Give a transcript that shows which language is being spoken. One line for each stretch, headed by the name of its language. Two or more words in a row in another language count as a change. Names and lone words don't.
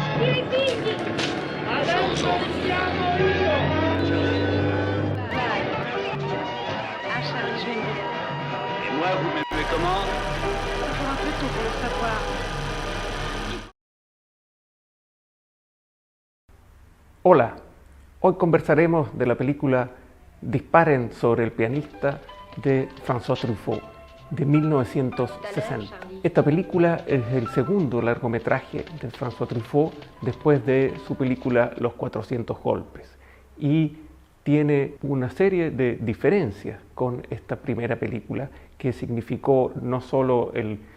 Italian: i figli! Adesso siamo io! Vai, lascialo scendere.
French: Et moi, vous m'aimez comment? Toujours un peu tôt pour le savoir.
Spanish: Hola, hoy conversaremos de la película Disparen sobre el pianista de François Truffaut, de 1960. Esta película es el segundo largometraje de François Truffaut después de su película Los 400 golpes y tiene una serie de diferencias con esta primera película que significó no solo el